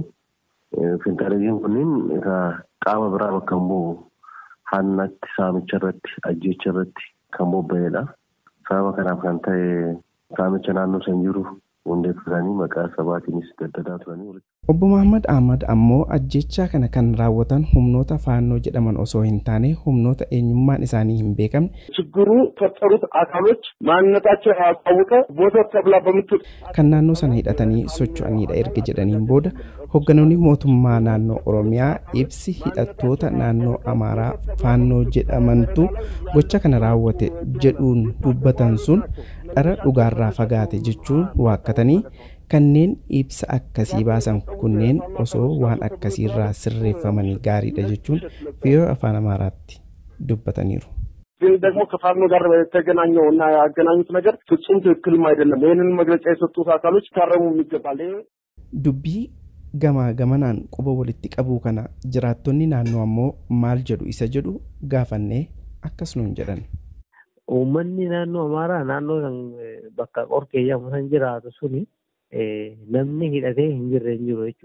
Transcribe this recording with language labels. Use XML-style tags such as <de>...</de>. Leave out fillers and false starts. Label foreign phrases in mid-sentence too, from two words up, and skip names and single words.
<om>Finxaaleeyyiin kunniin qaama biraa bakka hin bu'u hannatti saamicha irratti ajjeecha irratti kan bobba'edha. Sababa kanaaf kan ta'e saamicha naannoo san jiru hundeeffatanii maqaa sabaatiinis daddadaa turanii. Obbo Muhammad Ahmad ammoo ajjechaa kana kan raawwatan humnoota faannoo jedhaman osoo hin taane humnoota eenyummaan isaanii hin beekamne</om> <am>ችግሩ ፈጠሩት አካሎች ማንነታቸው ያልታወቀ ቦታ ተብላ በምትል</am> <om>kan naannoo sana hidhatanii socho'anidha erga jedhaniin booda hogganoonni mootummaa naannoo Oromiyaa ibsi hidhattoota naannoo Amaaraa faannoo jedhamantu gocha kana raawwate jedhuun dubbatan sun dhara dhugaarraa fagaate jechuun waakkatanii kanneen ibsa akkasii baasan kunneen osoo waan akkasiirraa sirreeffamanii gaariidha jechuun VOA afaan Amaaraatti dubbataniiru.</om> <am>ግን ደግሞ ከፋኖ ጋር የተገናኘው እና ያገናኙት ነገር ፍጹም ትክክልም አይደለም። ይህንን መግለጫ የሰጡት አካሎች ታረሙ ይገባል።</am> <om>dubbii gamaa gamanaan quba walitti qabuu kana jiraattonni naannoo ammoo maal jedhu isa jedhu gaafannee akkas nuun jedhan. Uummanni naannoo Amaaraa naannoo san bakka qorkee jedhamu san jiraatu suni namni hidhatee hin jirre hin jiru jechuudha.</om>